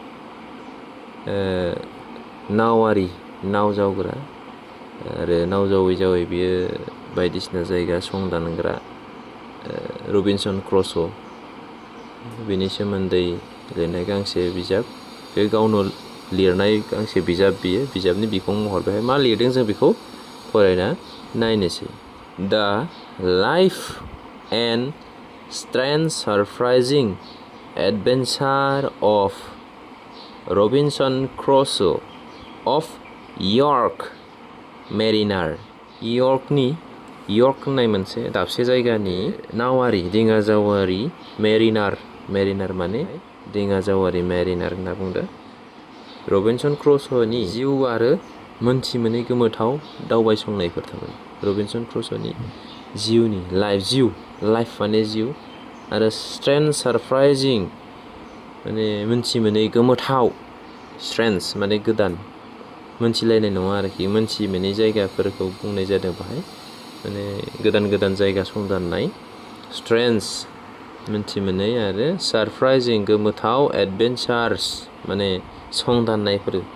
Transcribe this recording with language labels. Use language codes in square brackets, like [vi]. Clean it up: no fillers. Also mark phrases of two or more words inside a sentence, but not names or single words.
[brx] नाव जावग्रा आरो नाव जावै बियो बायदिसिना जायगा संदानग्रा रबिनसन क्रुसो बेनि सोमोन्दै लिरनाय गांसे बिजाब बे गावनो लिरनाय गांसे बिजाब बियो बिजाबनि बिखं महर बेहाय मा लिरदों जों बेखौ फरायना नायनोसै The life and strange surprising adventure of Robinson Crusoe of York Mariner यर्क होननाय मोनसे दाबसे जायगानि नावारि दिङा जावारि मेरिनार माने दिङा जावारि मेरिनार होनना बुंदों रबिनसन क्रुसोनि जिउ आरो मोनथि मोनै गोमोथाव दावबायसंनायफोर थाबाय रबिनसन क्रुसोनि जिउनि लाइफ माने जिउ आरो [en] strange surprising [brx] माने मोनथि मोनै गोमोथाव स्ट्रेन्ज माने गोदान मोनथिलायनाय नङा आरोखि मोनथि मोनै जायगाफोरखौ बुंनाय जादों बाहाय माने गोदान जायगा संदाननाय स्ट्रेन्ज मोनथि मोनै आरो सारप्राइजिं गोमोथाव एडभेन्चार्स माने संदाननायफोर